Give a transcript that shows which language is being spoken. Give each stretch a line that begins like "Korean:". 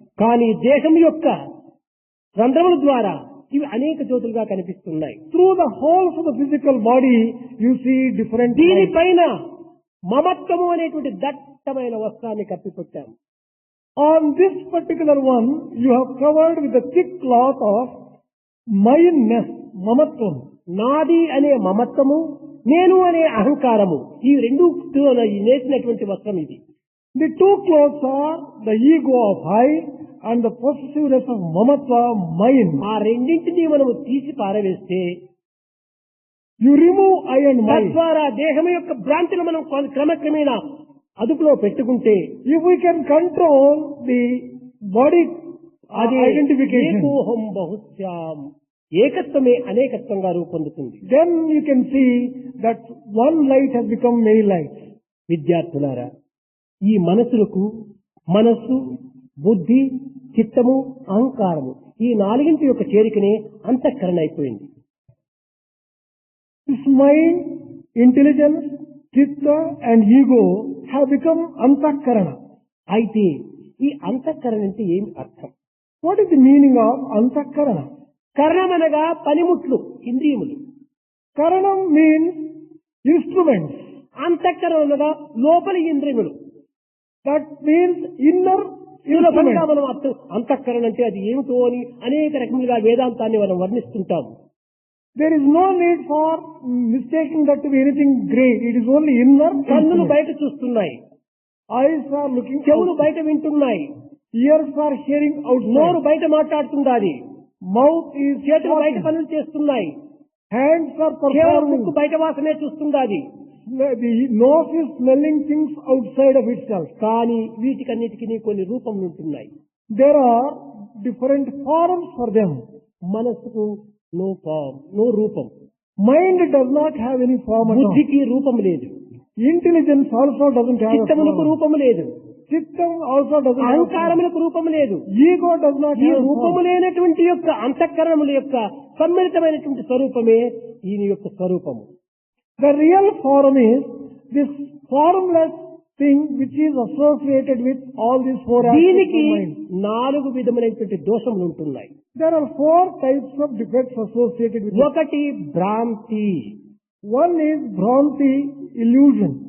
Telugu: కానీ దేహం యొక్క రంధ్రముల ద్వారా ఇవి అనేక జ్యోతులుగా కనిపిస్తున్నాయి.
English: Through the holes of the physical body, you see different lights.
Telugu: దీనిపైన మమత్వము అనేటువంటి దట్టమైన వస్త్రాన్ని కప్పిపెట్టాము.
English: On this particular one, you have covered with the thick cloth of mayanness, mamatvam.
Telugu: నాది అనే మమత్వము, నేను అనే అహంకారము, ఈ రెండు నేసినటువంటి వస్త్రం ఇది.
English: The two clothes are the ego of I and the possessiveness of mamatva, mine.
Telugu: ఆ రెండింటినీ మనము తీసి పారవేస్తే
English: You remove I and mine.
Telugu: తద్వారా దేహం యొక్క భ్రాంతిని మనం క్రమక్రమేణా అదుపులో పెట్టుకుంటే
English: If we can control the body
Telugu: అది
English: identification,
Telugu: ఏకోహం బహుశ్యాం, ఏకత్వమే అనేకత్వంగా రూపొందుతుంది.
English: then you can see that one light has become many lights.
Telugu: విద్యార్థులారా, ఈ మనస్సు, బుద్ధి, చిత్తము, అహంకారము ఈ నాలుగింటి యొక్క చేరికనే అంతఃకరణ అయిపోయింది.
English: This mind, intelligence, chitta and ego have become antakarana.
Telugu: అయితే ఈ అంతఃకరణ అంటే ఏమి అర్థం?
English: What is the meaning of antakarana?
Telugu: కరణం అనగా పనిముట్లు, ఇంద్రియములు.
English: Karanam means instruments.
Telugu: అంతఃకరణ అనగా లోపలి ఇంద్రియములు.
English: That means inner
Telugu: సులభంగా
English: instruments.
Telugu: మనం అంతఃకరణ అంటే అది ఏమిటో అని అనేక రకములుగా వేదాంతాన్ని మనం వర్ణిస్తుంటాము.
English: There is no need for mistaking that to be anything great. It is only inner.
Telugu: కన్నులు
English: instruments.
Telugu: బయట చూస్తున్నాయి,
English: Eyes are looking
Telugu: చెవులు
English: out.
Telugu: బయట వింటున్నాయి,
English: Ears are hearing
Telugu: నోరు
English: outside.
Telugu: బయట మాట్లాడుతుండాలి,
English: Mouth is
Telugu: చేతులు బయట
English: talking.
Telugu: పనులు చేస్తున్నాయి,
English: Hands are
Telugu: కేవలం
English: performing.
Telugu: ముక్కు బయట వాసనే చూస్తుండాలి.
English: The nose is smelling things outside of itself.
Telugu: కానీ వీటికన్నిటికీ కొన్ని రూపములు ఉంటున్నాయి.
English: There are different forms for them.
Telugu: మనసుకు
English: no
Telugu: రూపం,
English: Mind does not have any form at all.
Telugu: బుద్ధికి రూపం లేదు,
English: Intelligence also doesn't have a
Telugu: చిత్తములకు
English: form.
Telugu: రూపము లేదు,
English: Chittam also doesn't have a form.
Telugu: అహంకారములకు రూపము లేదు.
English: Ego does not
Telugu: ఈ
English: have a
Telugu: రూపము
English: form.
Telugu: లేనటువంటి యొక్క అంతఃకరణముల యొక్క సమ్మిళితమైనటువంటి స్వరూపమే ఈయన యొక్క స్వరూపము.
English: The real form is this formless thing which is associated with all these four aspects
Telugu: దీనికి
English: of mind.
Telugu: 4 విధములైనటువంటి దోషములు ఉంటున్నాయి.
English: There are 4 types of defects associated with it.
Telugu: ఒకటి భ్రాంతి,
English: One is Bhranti, illusion.